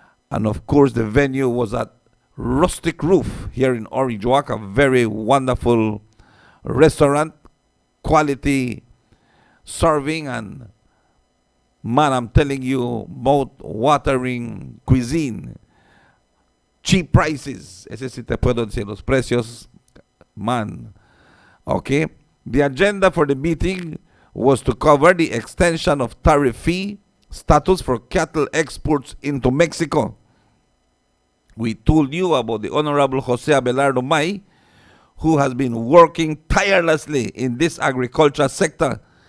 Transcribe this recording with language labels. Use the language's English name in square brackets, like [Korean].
[English] And of course, the venue was at Rustic Roof here in Orange Walk, a very wonderful restaurant, quality serving, and man, I'm telling you, mouth-watering cuisine, cheap prices. [Spanish] Ese sí te puedo decir, los precios, man. [English] Okay. The agenda for the meeting was to cover the extension of tariff-free status for cattle exports into Mexico. We told you about the Honorable Jose Abelardo May, who has been working tirelessly in this agriculture sector.